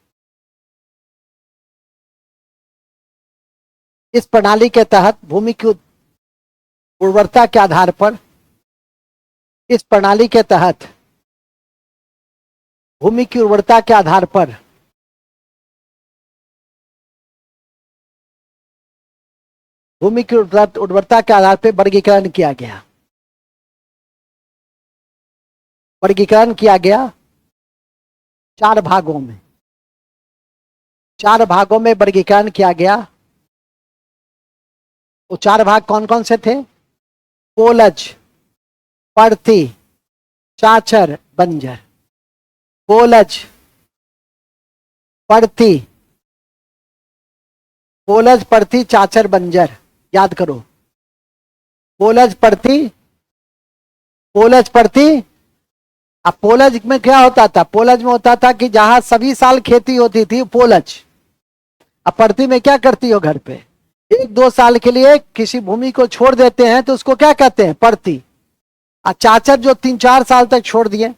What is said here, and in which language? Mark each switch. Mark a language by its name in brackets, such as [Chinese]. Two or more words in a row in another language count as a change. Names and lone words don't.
[Hindi] इस प्रणाली के तहत भूमि की उर्वरता के आधार पर इस प्रणाली के तहत भूमि की उर्वरता के आधार पर भूमि की उर्वरता के आधार पर वर्गीकरण किया गया। वर्गीकरण किया गया 4 भागों में। 4 भागों में वर्गीकरण किया गया। वो 4 भाग कौन कौन से थे? पोलज, परती, चाचर, बंजर। पोलज, परती, पोलज, परती, चाचर, बंजर। याद करो, पोलज, परती, पोलज, परती। अब पोलज में क्या होता था? पोलज में होता था कि जहां सभी साल खेती होती थी, पोलज। अब परती में क्या करती हो? घर पे 1-2 साल के लिए किसी भूमि को छोड़ देते हैं तो उसको क्या कहते हैं? परती। और चाचर जो 3-4 साल तक छोड़ दिए।